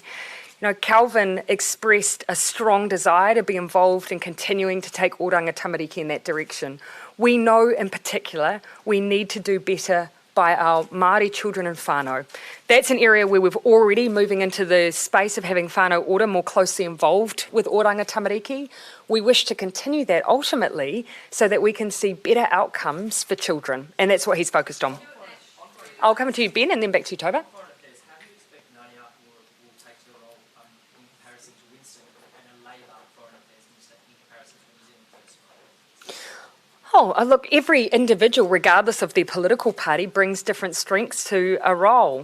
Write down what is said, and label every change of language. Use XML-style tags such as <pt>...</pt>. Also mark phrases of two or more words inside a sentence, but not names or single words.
<en>Calvin expressed a strong desire to be involved in continuing to take Oranga Tamariki in that direction. We know in particular we need to do better by our Māori children and whānau. That's an area where we've already moving into the space of having whānau ora more closely involved with Oranga Tamariki. We wish to continue that ultimately so that we can see better outcomes for children, and that's what he's focused on. I'll come to you, Ben, and then back to you, Tova. Oh, look, every individual, regardless of their political party, brings different strengths to a role.</en>